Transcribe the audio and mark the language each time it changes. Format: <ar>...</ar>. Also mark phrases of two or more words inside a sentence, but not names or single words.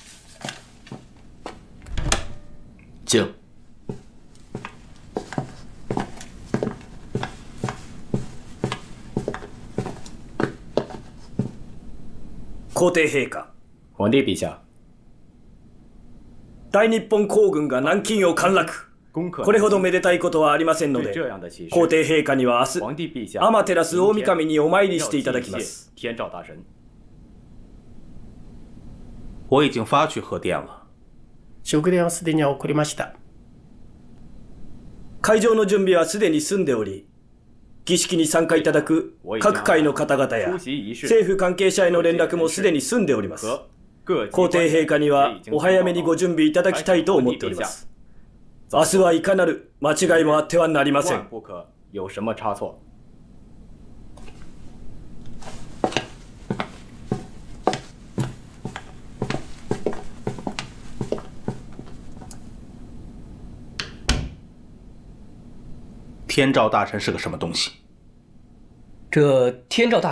<zh>请。</zh> <ja>皇帝陛下。皇帝陛下。大日本皇軍が南京を陥落。これほどめでたいことはありませんので、皇帝陛下には明日、天照大神にお参りしていただきます。</ja> <zh>天照大神，我已经发去贺电了。</zh> <ja>祝電はすでに送りました。会場の準備はすでに済んでおり、儀式に参加いただく各界の方々や政府関係者への連絡もすでに済んでおります。皇帝陛下にはお早めにご準備いただきたいと思っております。明日はいかなる間違いもあってはなりません。</ja> <zh>不可有什么差错。天照大神是个什么东西？</zh>